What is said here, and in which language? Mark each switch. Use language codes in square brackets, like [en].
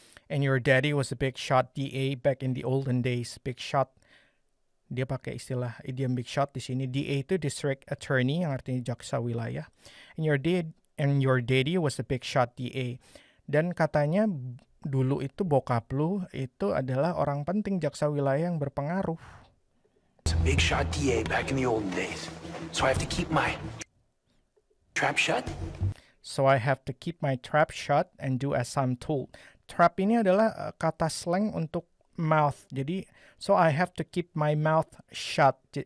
[en] And your daddy was a big shot DA back in the olden days. Big shot. [id] Dia pakai istilah idiom big shot di sini. DA itu district attorney, yang artinya jaksa wilayah. [en] And your daddy was a big shot DA. [id] Dan katanya dulu itu bokap lu itu adalah orang penting jaksa wilayah yang berpengaruh. [en] It's a big shot DA back in the olden days. So I have to keep my trap shut? So I have to keep my trap shut and do as I'm told. [id] Trap ini adalah kata slang untuk mouth. [en] Jadi, so I have to keep my mouth shut.